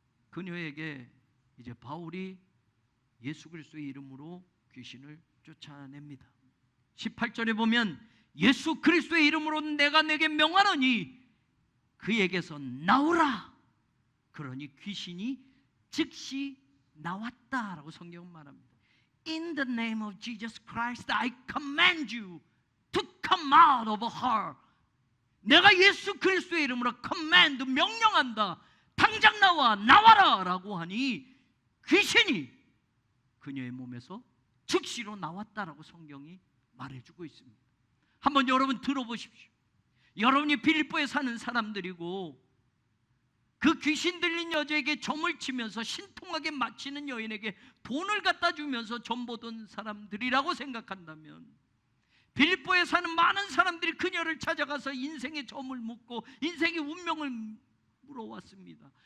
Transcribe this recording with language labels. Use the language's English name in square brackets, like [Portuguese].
[Korean] 그녀에게 이제 바울이 예수 그리스도의 이름으로 귀신을 쫓아냅니다. 18절에 보면 예수 그리스도의 이름으로 내가 내게 명하노니 그에게서 나오라. 그러니 귀신이 즉시 나왔다라고 성경은 말합니다. [English] In the name of Jesus Christ, I command you to come out of her. [Korean] 내가 예수 그리스도의 이름으로 command, 명령한다. 당장 나와라 라고 하니 귀신이 그녀의 몸에서 즉시로 나왔다라고 성경이 말해주고 있습니다. 한번 여러분 들어보십시오. 여러분이 빌립보에 사는 사람들이고 그 귀신 들린 여자에게 점을 치면서 신통하게 맞히는 여인에게 돈을 갖다 주면서 점 보던 사람들이라고 생각한다면 빌립보에 사는 많은 사람들이 그녀를 찾아가서 인생의 점을 묻고 인생의 운명을 물어왔습니다.